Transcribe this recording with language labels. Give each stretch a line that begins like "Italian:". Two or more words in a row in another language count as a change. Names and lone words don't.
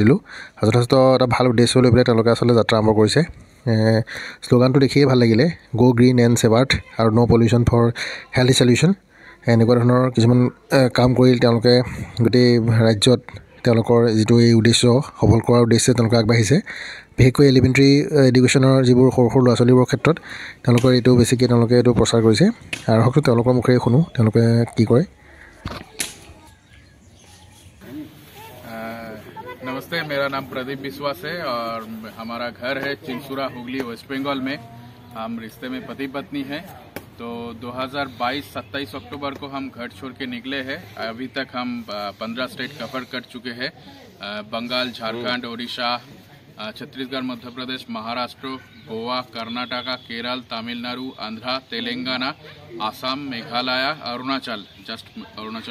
Assamese: দিলোঁ আৰু যথেষ্ট এটা ভাল উদ্দেশ্য লৈ পেলাই তেওঁলোকে আচলতে যাত্ৰা আৰম্ভ কৰিছে শ্লোগানটো দেখিয়ে ভাল লাগিলে
English: go green and save earth
Assamese: আৰু
English: no pollution for healthy solution
Assamese: এনেকুৱা ধৰণৰ কিছুমান কাম কৰি তেওঁলোকে গোটেই ৰাজ্যত তেওঁলোকৰ যিটো এই উদ্দেশ্য সফল কৰাৰ উদ্দেশ্যে তেওঁলোকে আগবাঢ়িছে বিশেষকৈ
English: elementary education
Assamese: যিবোৰ সৰু সৰু ল'ৰা ছোৱালীবোৰৰ ক্ষেত্ৰত তেওঁলোকৰ এইটো বেছিকৈ তেওঁলোকে এইটো প্ৰচাৰ কৰিছে আৰু হয়তো তেওঁলোকৰ মুখেৰে শুনো তেওঁলোকে কি কৰে
Hindi: नमस्ते मेरा नाम प्रदीप विश्वास है और हमारा घर है चिंसुरा हुगली वेस्ट बंगाल में हम रिश्ते में पति पत्नी हैं तो 2022 27 अक्टूबर को हम घर छोड़ के निकले हैं अभी तक हम 15
English: state cover
Hindi: कर चुके हैं बंगाल झारखंड उड़ीसा छत्तीसगढ़ मध्य प्रदेश महाराष्ट्र गोवा कर्नाटका केरल तमिलनाडु आंध्र तेलंगाना आसाम मेघालय अरुणाचल जस्ट अरुणाचल